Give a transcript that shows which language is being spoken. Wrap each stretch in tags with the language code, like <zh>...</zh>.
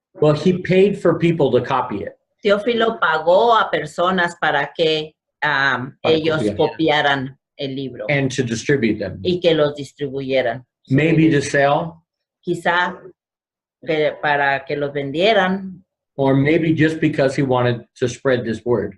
<en>Well, he paid for people to copy it.</en> <es>Teófilo pagó a personas para que ellos copiar. copiaran el libro</es> <en>And to distribute them.</en> <es>y que los distribuyeran.</es> <en>Maybe to sell,</en> <es>Quizá para que los vendieran</es> <en>or maybe just because he wanted to spread this word.</en>